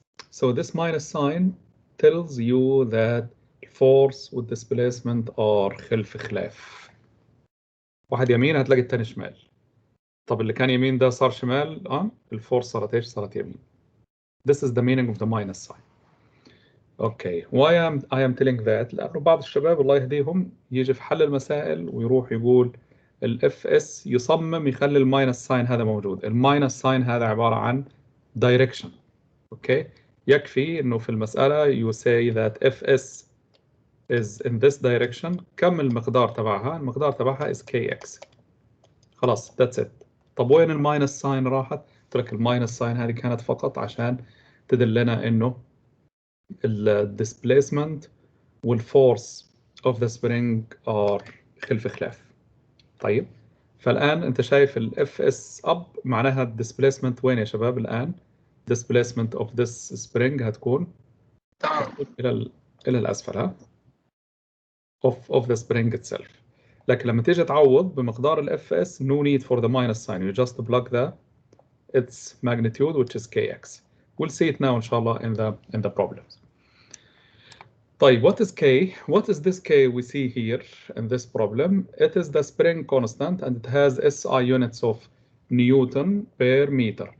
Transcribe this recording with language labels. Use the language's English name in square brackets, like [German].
[English] So this minus sign tells you that force with displacement are [Arabic] خلف خلاف. واحد يمين هتلاقي التاني شمال. طب اللي كان يمين ده صار شمال، الفورس صارت ايش؟ صارت يمين. [English] This is the meaning of the minus sign. Okay, why I am telling that؟ [Arabic] لأنه بعض الشباب الله يهديهم يجي في حل المسائل ويروح يقول الاف اس يصمم يخلي الماينس ساين هذا موجود. الماينس ساين هذا عبارة عن direction. [English] Okay, [Arabic] يكفي إنه في المسألة [English] you say that fs is in this direction. [Arabic] كم المقدار تبعها؟ المقدار تبعها [English] is kx. خلاص that's it. [Arabic] طب وين الماينس ساين راحت؟ قلت لك الماينس ساين هذه كانت فقط عشان تدلنا إنه الديسبليسمنت والفورس [English] of the spring are [Arabic] خلف خلاف. طيب، فالآن أنت شايف ال FS up معناها displacement وين يا شباب الآن؟ [English] displacement of this spring [Arabic] هتكون إلى الأسفل ها؟ [English] of the spring itself. [Arabic] لكن لما تيجي تعوض بمقدار ال FS [English] no need for the minus sign, you just plug its magnitude which is kx. We'll see it now [Arabic] إن شاء الله [English] in the problems. طيب, what is K? What is this K we see here in this problem? It is the spring constant and it has SI units of Newton per meter.